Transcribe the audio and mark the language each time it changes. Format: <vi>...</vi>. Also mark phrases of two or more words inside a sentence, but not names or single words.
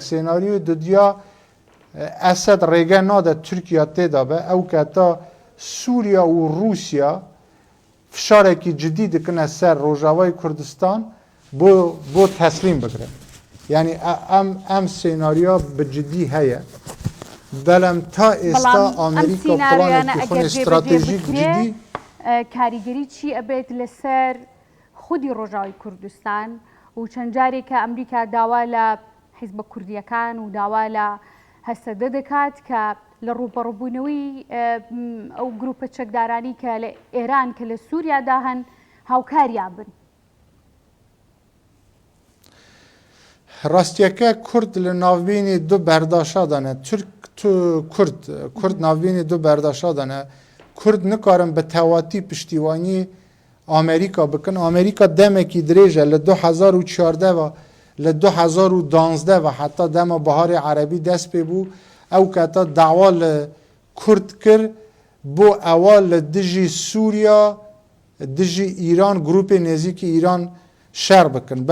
<ku>Sênaryoyê didiya Esed rêge nade Tirkiye têda be, ew keta Sûriya û Rûsya fişarekî cidî dikine ser Rojavayê Kurdistan bo teslîm bigirin. Yani em sênaryoya bi cidî heye. Belem ta êsta Amerîka planekî xwe stratejîk cidî</ku> <ckb>کاریگەری چی ئەبێت لەسەر خودی ڕۆژاوی کوردستان و چەند جارێکە ئەمریکا داوا لە حیزبە کوردیەکان و داوا لە هەسەدە دەکات کە لە ڕووبەڕووبوونەوەی ئەو گروپە چەکدارانی کە لە ئێران کە لە سووریادا هەن هاوکاریان بن. ڕاستیەکە کورد لە ناوبینی دو بەرداشادانە کورد ناوبینی دو بەرداشادانە.</ckb> <ku>Kurd nikarin bi tewatî piştîwanî Amerîka bikin. Amerîka demekî dirêj e li 2014 ve li 2012 ve heta dema Biharê Erebî dest pê bû ew keta dawa li Kurd kir bo ewa li dijî Sûriya, dijî Îran, grupê nêzîkî Îran şer bikin.</ku>